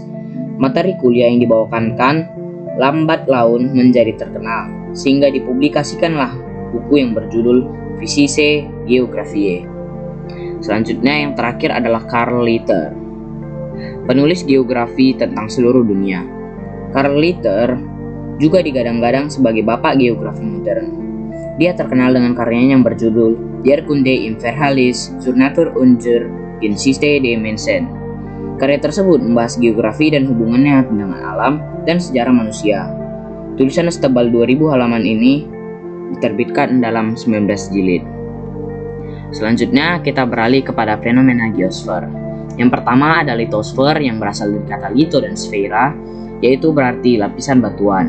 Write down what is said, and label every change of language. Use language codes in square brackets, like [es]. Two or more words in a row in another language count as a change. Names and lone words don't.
[id] Materi kuliah yang dibawakan Kant lambat laun menjadi terkenal, sehingga dipublikasikanlah buku yang berjudul Physicae Geographiae. Selanjutnya yang terakhir adalah Karl Ritter, penulis geografi tentang seluruh dunia. Karl Ritter juga digadang-gadang sebagai bapak geografi modern. Dia terkenal dengan karyanya yang berjudul Die Kunde im Verhältnis zur Natur und zur Geschichte des Menschen. Karya tersebut membahas geografi dan hubungannya dengan alam dan sejarah manusia. Tulisan setebal 2000 halaman ini diterbitkan dalam 19 jilid. Selanjutnya kita beralih kepada fenomena geosfer. Yang pertama ada litosfer yang berasal dari kata lito dan sfera, yaitu berarti lapisan batuan.